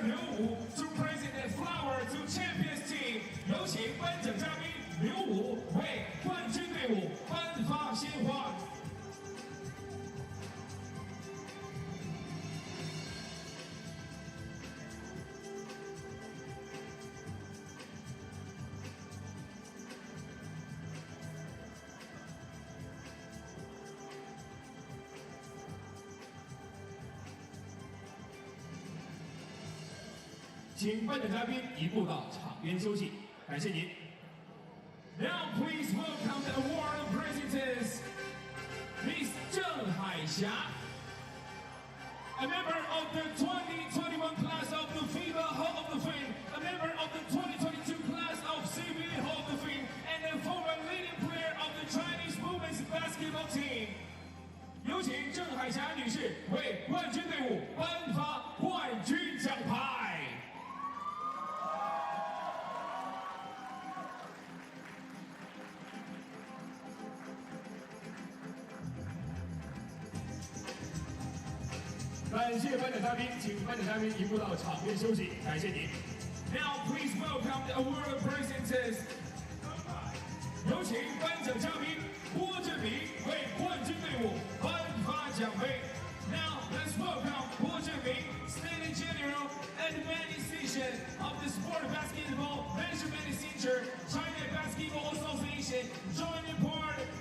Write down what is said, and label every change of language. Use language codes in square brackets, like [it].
[en] Liu Wu to present the flower to champions team. [zh] 有请颁奖嘉宾刘武为冠军队伍颁发鲜花。请颁奖嘉宾移步到场边休息，感谢您。 [en] Now please welcome the award presenters, Miss Zheng Haixia, a member of the 2021 class of the FIBA Hall of Fame, a member of the 2022 class of CBA Hall of Fame, and a former leading player of the Chinese women's basketball team. [zh] 有请郑海霞女士为冠军队伍颁发冠军奖牌。感谢颁奖嘉宾，请颁奖嘉宾移步到场边休息，感谢您。 [en] Now please welcome the award presenters. [zh] 有请颁奖嘉宾郭振明为冠军队伍颁发奖杯。 [en] Now let's welcome 郭振明 State General and Administration of the Sport Basketball Measurement Center, China Basketball Association, joining part